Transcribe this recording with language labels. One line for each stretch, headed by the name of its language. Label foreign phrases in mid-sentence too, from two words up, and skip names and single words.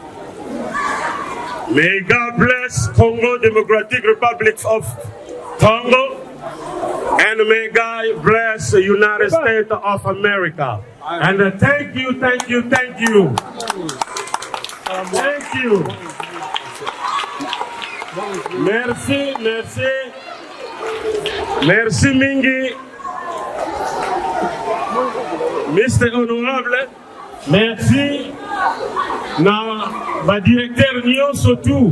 English: May God bless Congo Democratic Republic of Congo, and may God bless the United States of America. And thank you, thank you, thank you. Thank you.
French: Merci, merci.
Lingala: Merci mingi. Mr.
French: Honorable, merci.
Lingala: Na ba directeur nyonso tout.